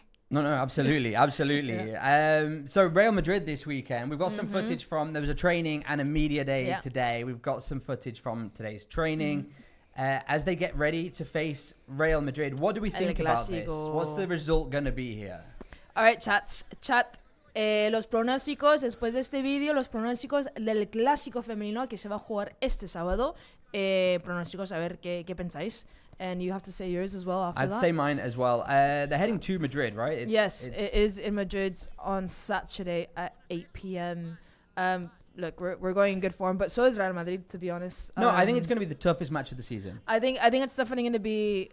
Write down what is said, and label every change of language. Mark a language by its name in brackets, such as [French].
[English] No, absolutely. Yeah. So Real Madrid this weekend, we've got some footage from, there was a training and a media day today. We've got some footage from today's training. As they get ready to face Real Madrid, what do we think about this? What's the result going to be here? All right, chat. [Spanish] Los pronósticos, después de este vídeo, los pronósticos del clásico femenino que se va a jugar este sábado. Pronósticos, a ver qué pensáis. [English] And you have to say yours as well after that. I'd say mine as well. They're heading to Madrid, right? Yes, it is in Madrid on Saturday at 8 p.m. Look, we're going in good form, but so is Real Madrid, to be honest. No, I think it's going to be the toughest match of the season. I think it's definitely going to be...